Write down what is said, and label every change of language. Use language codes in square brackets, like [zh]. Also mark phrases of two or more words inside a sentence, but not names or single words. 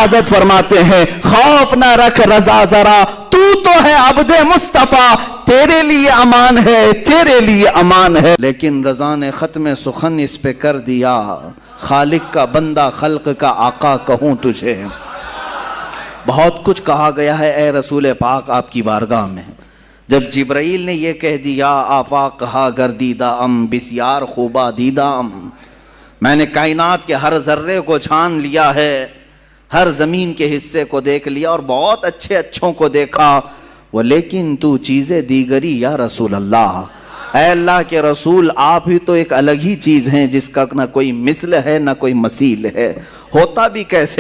[ur] اعلیٰ حضرت فرماتے ہیں خوف نہ رکھ رضا ذرا, تو ہے عبد مصطفیٰ، تیرے لیے امان ہے، تیرے لیے امان ہے۔ لیکن رضا نے ختم سخن اس پہ کر دیا، خالق کا بندہ خلق کا آقا کہوں تجھے۔ بہت کچھ کہا گیا ہے اے رسول پاک آپ کی بارگاہ میں۔ جب جبرائیل نے یہ کہہ دیا [fa] آفاق کہا گردیدہ ام بسیار خوبہ دیدہ ام، [ur] میں نے کائنات کے ہر ذرے کو چھان لیا ہے، ہر زمین کے حصے کو دیکھ لیا اور بہت اچھے اچھوں کو دیکھا، وہ لیکن [fa] تو چیزیں دیگری [ar] یا رسول اللہ، [ur] اے اللہ کے رسول آپ ہی تو ایک الگ ہی چیز ہیں جس کا نہ کوئی مثل ہے نہ کوئی مثیل ہے، ہوتا بھی کیسے؟